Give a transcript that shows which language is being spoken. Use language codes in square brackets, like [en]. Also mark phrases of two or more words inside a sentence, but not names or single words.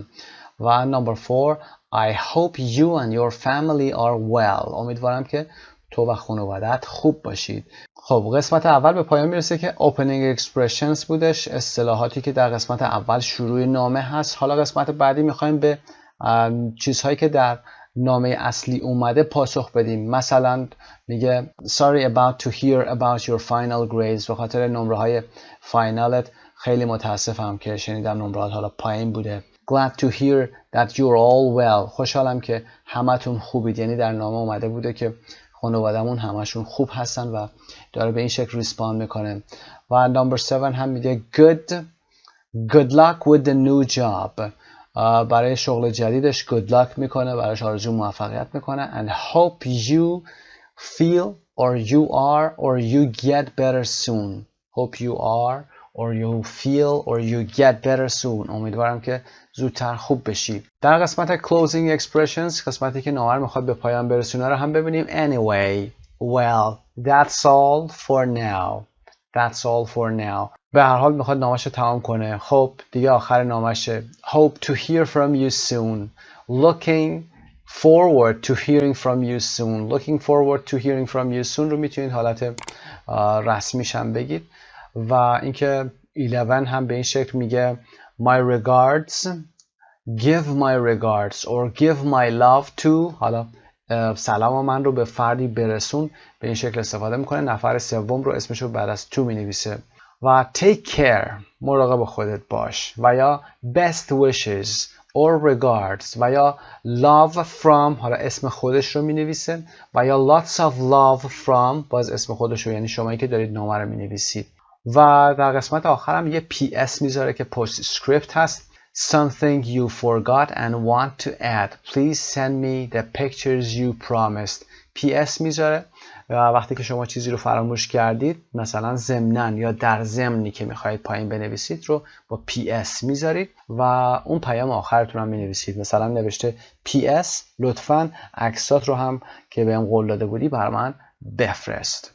[en] و number 4 I hope you and your family are well. [fa] امیدوارم که تو و خانوادت خوب باشید. خب قسمت اول به پایان میرسه که [en] opening expressions [fa] بودش، اصطلاحاتی که در قسمت اول شروع نامه هست. حالا قسمت بعدی میخوایم به چیزهایی که در نامه اصلی اومده پاسخ بدیم. مثلا میگه [en] sorry about to hear about your final grades. [fa] به خاطر نمره های فاینالت خیلی متاسفم که شنیدم نمرات حالا پایین بوده. [en] Glad to hear that you're all well. [fa] خوشحالم که همتون خوبید. یعنی در نامه اومده بوده که خانوادمون همشون خوب هستن و داره به این شکل ریسپاند میکنه. [en] و number 7 [fa] هم میگه [en] good luck with the new job. [fa] برای شغل جدیدش [en] good luck [fa] میکنه، براش آرزو موفقیت میکنه. [en] And hope you feel or you are or you get better soon. Hope you are or you feel or you get better soon. [fa] امیدوارم که زودتر خوب بشی. در قسمت [en] closing expressions، [fa] قسمتی که نامه میخواد به پایان برسونه رو هم ببینیم. [en] Anyway, well, that's all for now. That's all for now. [fa] به هر حال میخواد نامش رو تمام کنه. خب دیگه آخر نامشه. [en] Hope to hear from you soon. Looking forward to hearing from you soon. Looking forward to hearing from you soon [fa] رو میتونید حالت رسمیش هم بگید. و اینکه 11 هم به این شکل میگه [en] my regards, give my regards or give my love to. [fa] حالا سلام من رو به فردی برسون، به این شکل استفاده میکنه. نفر سوم رو اسمش رو بعد از to مینویسه. و [en] take care، [fa] مراقب خودت باش. و یا [en] best wishes or regards. [fa] و یا [en] love from، [fa] حالا اسم خودش رو مینویسه. و یا [en] lots of love from، [fa] باز اسم خودش رو، یعنی شمایی که دارید نامه رو مینویسید. و در قسمت آخر هم یه PS میذاره که [en] post script [fa] هست. [en] Something you forgot and want to add. Please send me the pictures you promised. [fa] PS میذاره و وقتی که شما چیزی رو فراموش کردید، مثلا ضمناً یا در ضمنی که میخواهید پایین بنویسید رو با PS میذارید و اون پیام آخرتون هم مینویسید. مثلا نوشته PS لطفاً عکسات رو هم که بهم قول داده بودی برای من بفرست.